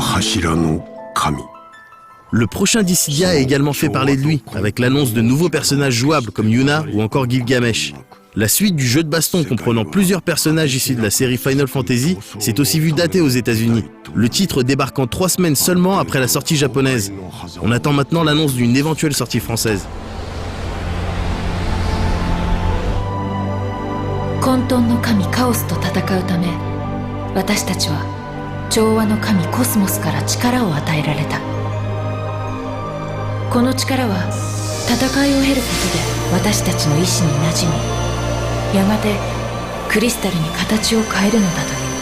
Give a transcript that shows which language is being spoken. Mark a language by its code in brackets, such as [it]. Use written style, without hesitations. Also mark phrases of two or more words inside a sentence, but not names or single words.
[ja] 知らぬ神。 [fr] Le prochain Dissidia a également fait parler de lui, avec l'annonce de nouveaux personnages jouables comme Yuna ou encore Gilgamesh. La suite du jeu de baston comprenant plusieurs personnages issus de la série Final Fantasy s'est aussi vu daté aux États-Unis, le titre débarquant 3 semaines seulement après la sortie japonaise. On attend maintenant l'annonce d'une éventuelle sortie française. [ja] 混沌の神カオスと戦うため、私たちは調和の神コスモスから力を与えられた。この力は戦いを経ることで私たちの意志に馴染み、やがてクリスタルに形を変えるのだという。